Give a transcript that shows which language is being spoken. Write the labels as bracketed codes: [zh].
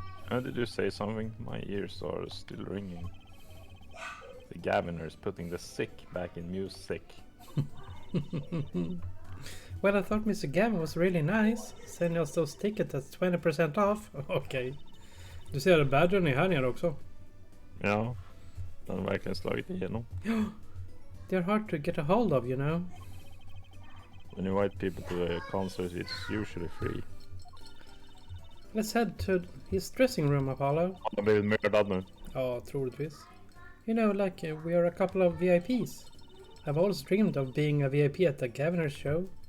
[en] Did you say something? My ears are still ringing. The Gaviners putting the sick back in music. Well, I thought Mr. Gavin was really nice. Sending us those tickets at 20% off. [sv] Okej. Du ser att Badgern är här nere också. Ja, den har verkligen slagit igenom. [en] They're hard to get a hold of, you know. When you invite people to a concert, it's usually free. Let's head to his dressing room, Apollo. [sv] Han har blivit mördad nu. Ja, troligtvis. [en] You know, like we are a couple of VIPs. I've always dreamed of being a VIP at the Gaviners show.